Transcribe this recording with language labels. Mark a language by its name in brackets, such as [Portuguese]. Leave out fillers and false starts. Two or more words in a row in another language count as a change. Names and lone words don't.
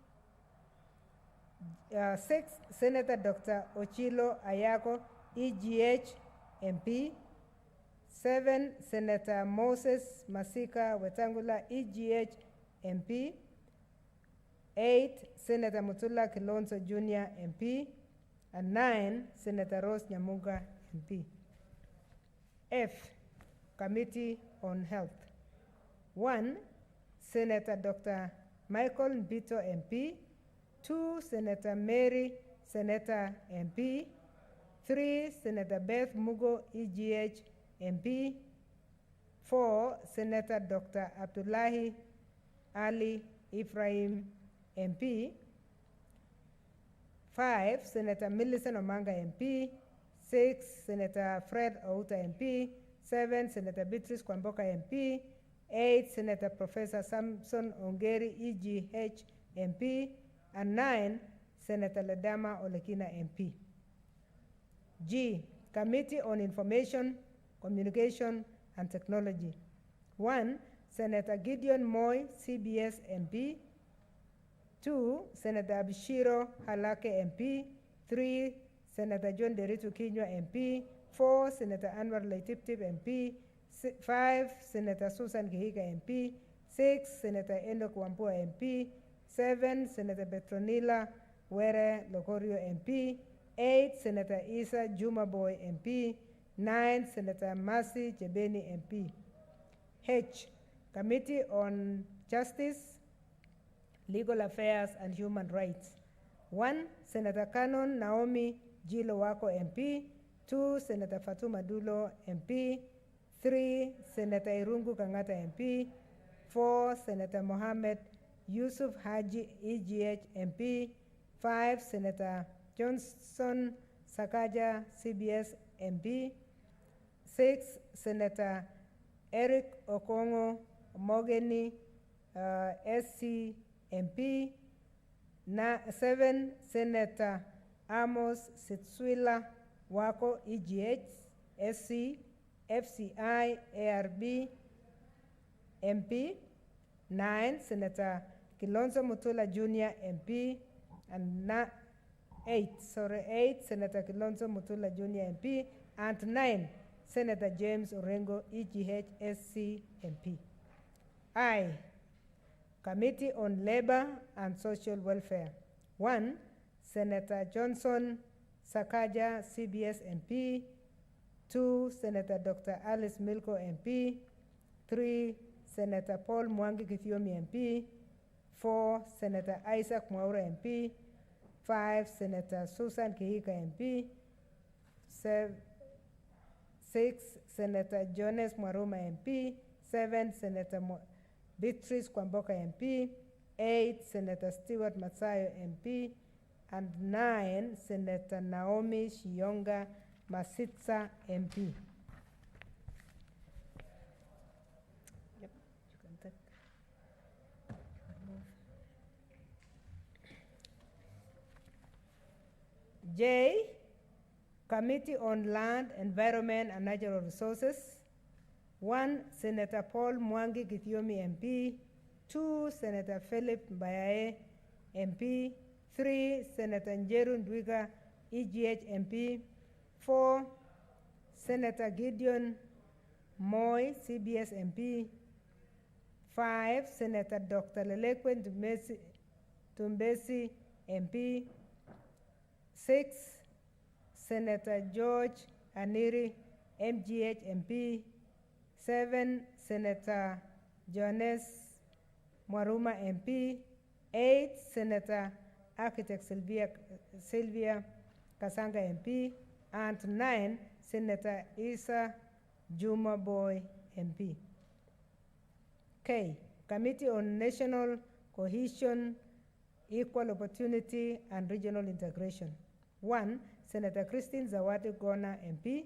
[English] 6, Senator Dr. Ochilo Ayako, EGH MP. 7, Senator Moses Masika Wetangula, EGH MP. 8, Senator Mutula Kilonzo Jr. MP. And 9, Senator Rose Nyamunga MP. F, Committee on Health. 1, Senator Dr. Michael Mbito MP. 2, Senator Mary Seneta MP. 3, Senator Beth Mugo, EGH MP. 4, Senator Dr. Abdullahi Ali Ephraim MP. 5, Senator Millicent Omanga MP. 6, Senator Fred Outa MP. 7, Senator Beatrice Kwamboka MP. 8, Senator Professor Samson Ongeri, EGH MP. and 9, Senator Ledama Olekina MP. G, Committee on Information, Communication, and Technology. 1, Senator Gideon Moy, CBS MP. 2, Senator Abishiro Halake MP. 3, Senator John Deritu Kinywa MP. 4, Senator Anwar Laitiptip MP. 5, Senator Susan Kihiga MP. 6, Senator Enoch Wambua MP. 7, Senator Petronila Were Lokorio MP. 8, Senator Isa Jumaboy MP. 9, Senator Mercy Chebeni MP. H, Committee on Justice, Legal Affairs, and Human Rights. 1, Senator Canon Naomi Gilo Wako MP. 2, Senator Fatuma Dulo MP. 3, Senator Irungu Kangata MP. 4, Senator Mohammed Yusuf Haji EGH MP. 5, Senator Johnson Sakaja CBS MP. 6, Senator Eric Okongo Mogeni SC MP. 7, Senator Amos Sitswila Wako EGH SC FCI ARB MP. 9, Senator Kilonzo Mutula Jr. MP. And 8, Senator Kilonzo Mutula Jr. MP. And 9, Senator James Orengo EGH SC MP. I, Committee on Labor and Social Welfare. 1, Senator Johnson Sakaja CBS MP. 2, Senator Dr. Alice Milko MP. 3, Senator Paul Mwangi Githiomi MP. 4, Senator Isaac Mwaura MP. 5, Senator Susan Kihika MP. 6, Senator Jones Mwaruma MP. 7, Senator Beatrice Kwamboka MP. 8, Senator Stewart Matsayo MP. And 9, Senator Naomi Shionga Masitsa MP. Yep, you can take. J, Committee on Land, Environment, and Natural Resources. 1, Senator Paul Mwangi Githiomi MP. 2, Senator Philip Mbayae MP. 3, Senator Njeru Ndwiga EGH MP. 4, Senator Gideon Moy CBS MP. 5, Senator Dr. Lelekwe Tumbesi MP. 6, Senator George Aniri MGH MP. 7, Senator Jones Mwaruma MP. 8, Senator Architect Sylvia Kasanga MP. And 9, Senator Isa Juma Boy MP. K, Committee on National Cohesion, Equal Opportunity, and Regional Integration. 1, Senator Christine Zawadi Gona MP.